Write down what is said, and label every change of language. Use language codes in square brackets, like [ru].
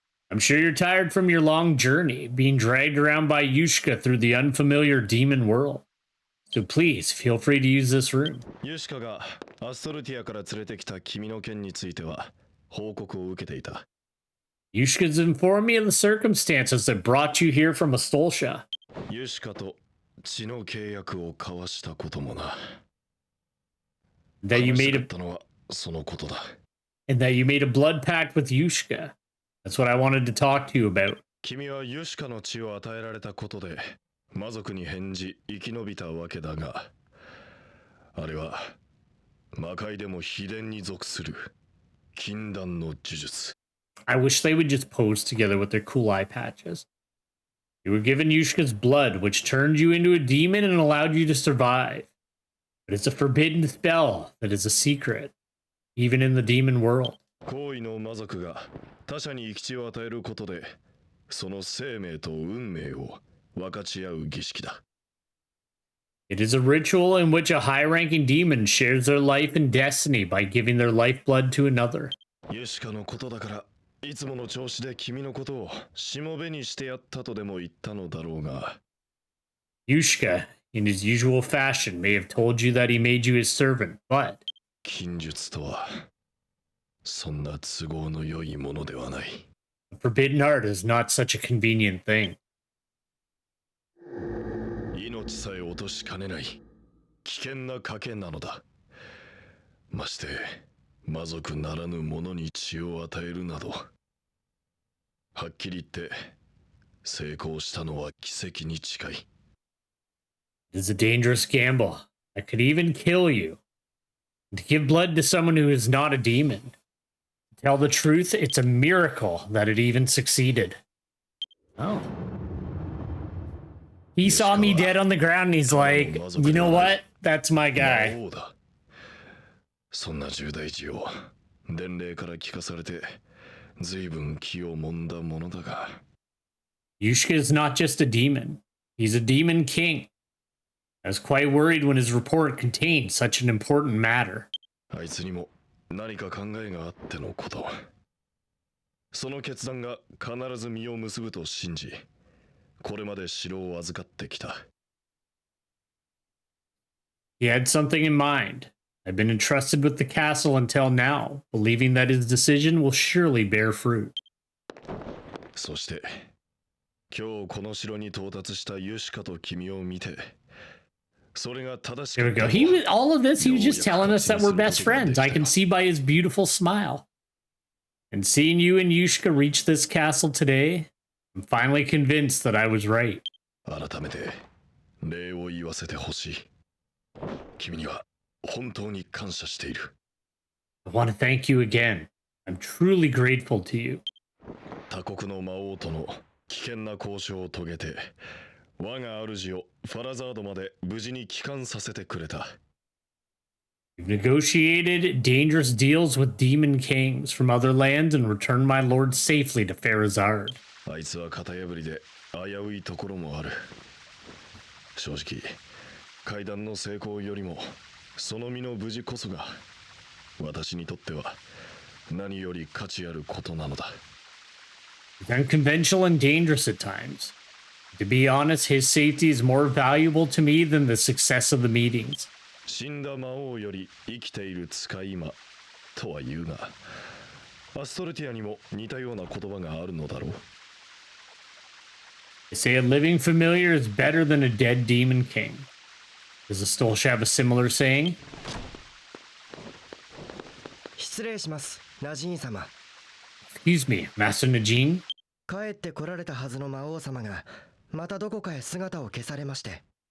[en] I'm sure you're tired from your long journey, being dragged around by Yushka through the unfamiliar demon world. So please, feel free to use this room. [ja] Yushka がアストルティアから連れてきた君の件については報告を受けていた。 [en] Yushka's informed me of the circumstances that brought you here from Astolsha. [ja] ユシカと血の契約を交わしたこともな。 [en] That you made [ja] 話したかったのはそのことだ。 [en] and that you made a blood pact with Yushka. That's what I wanted to talk to you about. [ja] 君はユシカの血を与えられたことで魔族に返事生き延びたわけだが、あれは魔界でも秘伝に属する禁断の呪術。 [en] I wish they would just pose together with their cool eye patches. You were given Yushka's blood, which turned you into a demon and allowed you to survive. But it's a forbidden spell that is a secret, even in the demon world. [ja] 行為の魔族が他者に生き血を与えることで、その生命と運命を分かち合う儀式だ。 [en] It is a ritual in which a high-ranking demon shares their life and destiny by giving their lifeblood to another. [ja] ユシカのことだから、いつもの調子で君のことをしもべにしてやったとでも言ったのだろうが。 [en] Yushka, in his usual fashion, may have told you that he made you his servant, but [ja] 禁術とは、そんな都合の良いものではない。 [en] the forbidden art is not such a convenient thing. [ja] 命さえ落としかねない危険な賭けなのだ。まして魔族ならぬ者に血を与えるなど、はっきり言って成功したのは奇跡に近い。 [en] It is a dangerous gamble that could even kill you. And to give blood to someone who is not a demon. To tell the truth, it's a miracle that it even succeeded. Oh. He saw me dead on the ground and he's like, you know what? That's my guy. [ja] そんな重大事を伝令から聞かされて随分気をもんだものだが。 [en] Yushka is not just a demon. He's a demon king. I was quite worried when his report contained such an important matter. [ja] あいつにも何か考えがあってのこと。その決断が必ず実を結ぶと信じ、これまで城を預かってきた。 [en] He had something in mind. I've been entrusted with the castle until now, believing that his decision will surely bear fruit. [ja] そして今日この城に到達したユシカと君を見て、それが正しく。 [en] Here we go. All of this, he was just telling us that we're best friends. I can see by his beautiful smile. And seeing you and Yushka reach this castle today, I'm finally convinced that I was right. [ja] 改めて礼を言わせてほしい。君には本当に感謝している。 [en] I want to thank you again. I'm truly grateful to you. [ja] 他国の魔王との危険な交渉を遂げて、我が主をファラザードまで無事に帰還させてくれた。 [en] We've negotiated dangerous deals with demon kings from other lands and returned my lord safely to Farazard. [ja] あいつは型破りで危ういところもある。正直、会談の成功よりもその身の無事こそが私にとっては何より価値あることなのだ。 [en] He's unconventional and dangerous at times. To be honest, his safety is more valuable to me than the success of the meetings. [ja] 死んだ魔王より生きている使い魔とは言うが、アストルティアにも似たような言葉があるのだろう。 [en] They say a living familiar is better than a dead demon king. Does the Stolsh have a similar saying? [ja] 失礼します、ナジーン様。 [en] Excuse me, Master Najin? [ja] 帰ってこられたはずの魔王様がまたどこかへ姿を消されまして。